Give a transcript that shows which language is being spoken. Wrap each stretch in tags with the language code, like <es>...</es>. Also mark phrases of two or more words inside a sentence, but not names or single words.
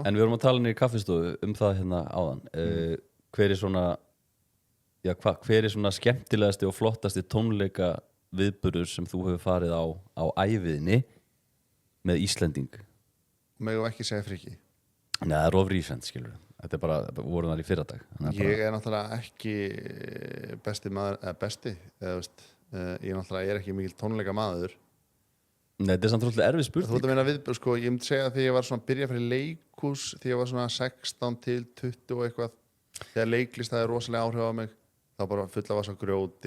<is>En við vorum að tala niður í kaffistofu það hérna áðan hver er svona skemmtilegasti og flottasti tónleika viðburður sem þú hefur farið á æviðinni með Íslending? Megum ekki segja Frikki. Nei, það er of recent, skilur þetta er bara, voru þar í fyrradag Ég er náttúrulega ekki besti maður, ég náttúrulega er ekki mikil tónleika maður. Nei, þetta er samt trúlega erfið spurning. Þú ert að meina viðburð, sko, ég myndi segja að þegar ég var svona að byrja fyrir leikhús þegar ég var svona 16 til 20 og eitthvað, þegar leiklist það er rosalega áhrif á mig, þá bara fulla vasa grjóti.</is>